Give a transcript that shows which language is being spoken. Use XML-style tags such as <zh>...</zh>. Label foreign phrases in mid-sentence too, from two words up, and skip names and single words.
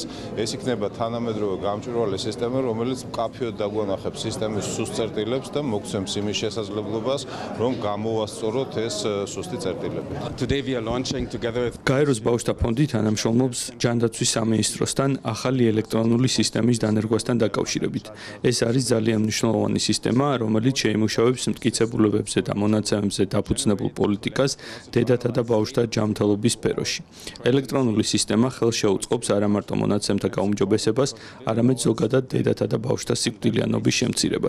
<ka>ეს იქნება თანამედროვე გამჭვირვალე სისტემა, რომელიც მკაფიოდ დაგვანახებს სისტემის სუსტ წერტილებს და მოგცემს იმის შესაძლებლობას, რომ გამოვასწოროთ ეს სუსტი წერტილები.</ka> <en>Today we are launching together with Kairos</en> <ka>ბავშვთა ფონდი თანამშრომლობს ჯანდაცვის სამინისტროსთან ახალი ელექტრონული სისტემის დანერგვასთან დაკავშირებით. ეს არის ძალიან მნიშვნელოვანი სისტემა, რომელიც შეიმუშავებს მტკიცებულებებზე და მონაცემებზე დაფუძნებულ პოლიტიკას დედათა და ბავშვთა ჯანმრთელობის სფეროში. ელექტრონული სისტემა ხელს შეუწყობს არა მარტო მონაცემთა გაუმჯობესებას, არამედ ზოგადად დედათა და ბავშვთა სიკვდილიანობის შემცირებას.</ka>